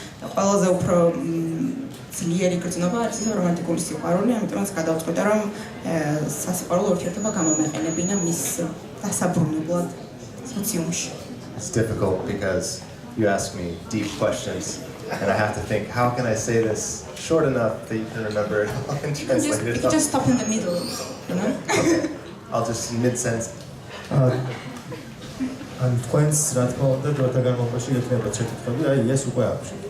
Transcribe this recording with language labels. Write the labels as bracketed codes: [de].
[ka] და ყველაზე უფრო ძლიერი გრძნობა არის ეს რომანტიკული სიყვარული, ამიტომაც გადავწყვიტე რომ სასიყვარულო ურთიერთობა გამომეყენებინა მის დასაბრუნებლად სოციუმში. [en] It's difficult because you ask me deep questions and I have to think, how can I say this short enough that you can remember it all and translate it? You can just stop in the middle, you know? Okay. I'll just mid-sentence. [ka] ან თქვენს რა თქმა უნდა დროთა განმავლობაში ექნება შეკითხვები, აი ეს უკვე აქვს.